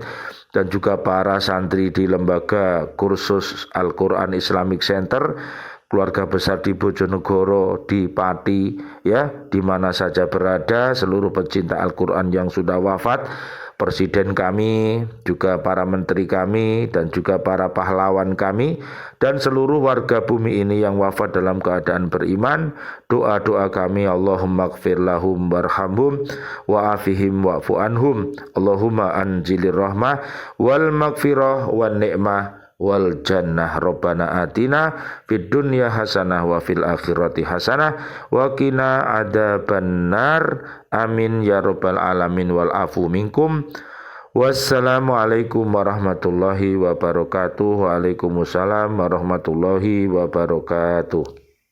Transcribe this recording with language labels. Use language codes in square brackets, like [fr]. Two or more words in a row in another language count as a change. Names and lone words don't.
[id] dan juga para santri di lembaga kursus Al-Quran Islamic Center, keluarga besar di Bojonegoro, di Pati, ya, di mana saja berada, seluruh pecinta Al-Quran yang sudah wafat, presiden kami, juga para menteri kami, dan juga para pahlawan kami, dan seluruh warga bumi ini yang wafat dalam keadaan beriman. Doa-doa kami, [ar] اللهم اغفر لهم وارحمهم وعافهم واعف عنهم اللهم أنزل الرحمة والمغفرة والنعمة والجنة. ربنا آتنا في الدنيا حسنة وفي الآخرة حسنة وقنا عذاب النار. آمين يا رب العالمين والعفو منكم. والسلام عليكم ورحمة الله وبركاته. وعليكم السلام ورحمة الله وبركاته.